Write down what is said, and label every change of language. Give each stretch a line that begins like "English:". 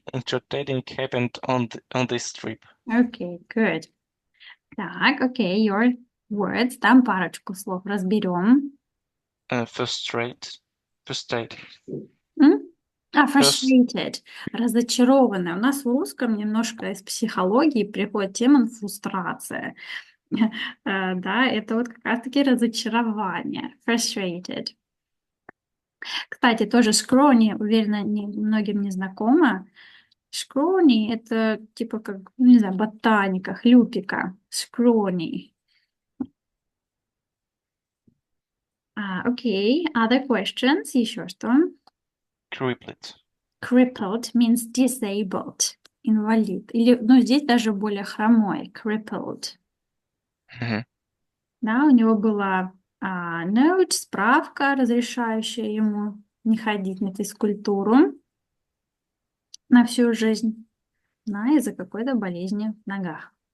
English: entertaining happened on this trip. Okay, good. Так, okay, your words.
Russian: Там парочку слов разберем.
English: Frustrated. Frustrated.
Russian: Разочарованная. У нас в русском немножко из психологии приходит тема фрустрация. Да, это вот как раз-таки разочарование.
English: Frustrated.
Russian: Кстати, тоже scrawny, уверена, многим не знакомо. Scrawny — это типа как, не знаю, ботаника, хлюпика.
English: Scrawny. Okay, other questions?
Russian: Еще что?
English: Crippled. Crippled means disabled.
Russian: Инвалид. Или, ну, здесь даже более хромой.
English: Crippled.
Russian: Да, у него была note, справка, разрешающая ему не ходить на физкультуру на всю жизнь, да, из-за какой-то болезни в ногах.